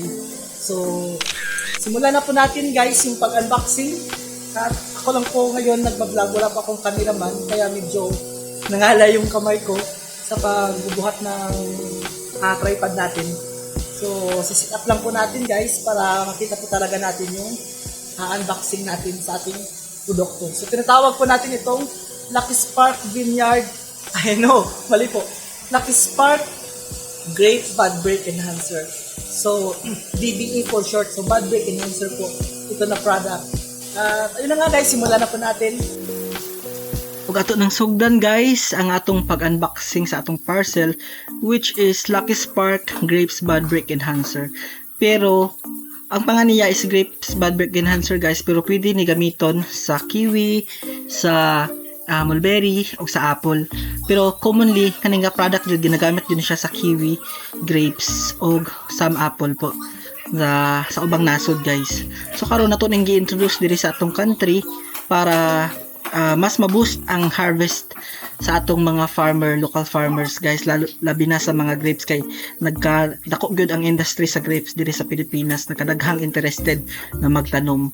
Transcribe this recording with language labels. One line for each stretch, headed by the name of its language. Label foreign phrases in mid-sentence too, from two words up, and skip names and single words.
Filipino: So simulan na po natin guys yung pag-unboxing at ako lang po ngayon nagbablog, wala pa akong cameraman kaya medyo nangalay yung kamay ko sa pagbubuhat ng tripod natin. So sisit up lang po natin guys para makita po talaga natin yung unboxing natin sa ating produkto. So tinatawag po natin itong Lucky Spark Vineyard, mali po. Lucky Spark Grape Bud Break Enhancer. So DBE
English: for short.
Filipino: So Bud Break Enhancer po ito na product. Ayun na nga guys, simulan na po natin.
Cebuano: Ug ato ng sugdan guys ang atong pag-unboxing sa atong parcel
English: which is
Cebuano: Lucky Spark Grapes Bud Break Enhancer. Pero ang pangalan niya is Grapes Bud Break Enhancer guys, pero pwede ni gamiton sa kiwi, sa mulberry o sa apple. Pero commonly kaning product jud
Filipino: ginagamit din siya
Cebuano: sa kiwi, grapes o
English: some apple
Cebuano: po. Sa ubang nasod guys. So karon nato ning gi-introduce diri sa atong country para mas ma-boost ang harvest sa atong mga
English: local farmers
Cebuano: guys, labi na sa mga grapes kay nagkadako gyud ang industry sa grapes diri sa Pilipinas, nagkadaghang interested na magtanom.